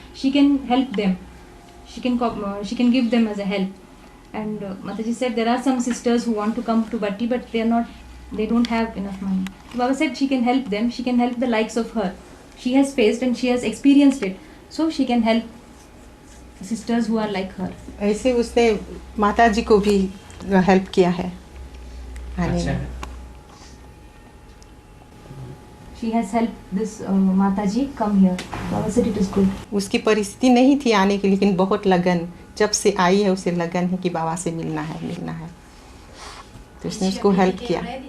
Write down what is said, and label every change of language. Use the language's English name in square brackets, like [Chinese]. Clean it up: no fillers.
[English] She can help them. She can give them as a help. And Mataji said there are some sisters who want to come to Bhatti, but they don't have enough money. So Baba said she can help them. She can help the likes of her. She has faced and she has experienced it, so she can help sisters who are like her. [Hindi] ऐसे उसने माता जी को भी help किया है. अच्छा. [English] She has helped this Mataji come here. Baba said it is good. [Hindi] उसकी परिस्थिति नहीं थी आने की, लेकिन बहुत लगन, जब से आई है उसे लगन है कि बाबा से मिलना है, तो उसने उसको हेल्प किया.